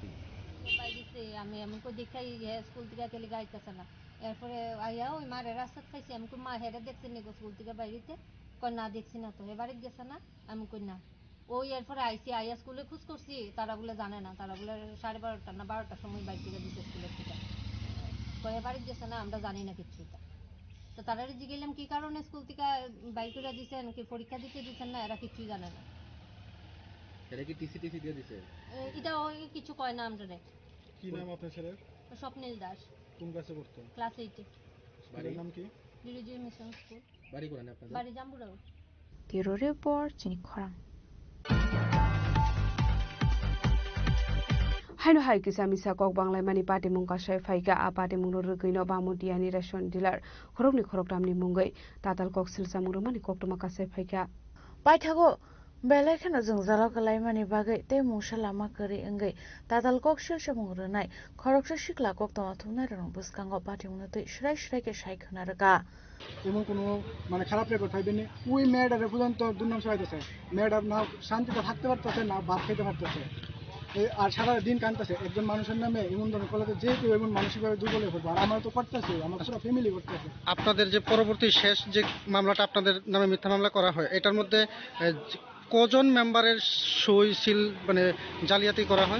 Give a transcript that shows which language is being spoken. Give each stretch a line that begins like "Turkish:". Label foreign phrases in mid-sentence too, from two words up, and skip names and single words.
Bangla: আমি আমাকে দেখাই স্কুল থেকে কেলে গাইতেছে না এরপরে আইয়া ওই মারে রাস্তা খাইছি আমি মা হেরে দেখছি নি স্কুল থেকে বাইরেতে কই না দেখছি না তো এবারে গেছে না আমি কই না ওই এরপরে আইসি আইয়া স্কুলে খোঁজ করছি তারা বলে জানে না তারা বলে 12:30 না 12টার সময় বাইক থেকে দিছে স্কুলের থেকে কই এবারে গেছে না আমরা জানি না কিছু তো তারা জিজ্ঞেলাম কি কারণে স্কুল থেকে বাইক করে দিছেন কি পরীক্ষা দিতে দিছেন না এরা কিছুই জানে না এরা কি টিসি দিয়ে দিছে এটা ওই কিছু কয় না আমরা কি নাম আপনার ছেলের স্বপ্নিল দাস কোন ক্লাসে পড়তো ক্লাস 8 বাড়ির নাম কি ডিরুজি মিশন স্কুল বাড়ি কোথায় আপনাদের বাড়ি জাম্বুরাও
Kok Borok: Tiro report Chini Khorang Haino hai kisa misa kok banglai mani pati mung kasai faika a pati mung ro gino bamutia ni ration dealer khorok ni khorok tam ni mungai tatal kok silsa mung ro mani kok tuma kasai faika Paithago belai khano jung jalo kalai mani bagai te musha lama kari engai tatal kok silsa mung ro nai khorok sa shikla kok tama thumna rong buskango pati mung te shrai ke shai khana raga
Bangla: এমন কোনো মানে খারাপ রেকর্ড পাইবেন না ওই মেয়েটারে পর্যন্ত দুর্নাম ছড়াইতেছে মেয়েটার না শান্তিতে থাকতে পারতেছে না ভাত খেতে পারতেছে আর সারা দিন কাঁদতেছে একজন মানুষের নামে এমন ধরনের কলাতে যে কেউ এমন মানসিকভাবে দুর্বল হয়ে পড়বে আর আমরা তো করতেছি আমার পুরো ফ্যামিলি করতেছে আপনাদের যে পরবর্তী শেষ যে মামলাটা আপনাদের নামে মিথ্যা মামলা করা হয় এটার মধ্যে কজন মেম্বারের সই সিল মানে জালিয়াতি করা হয়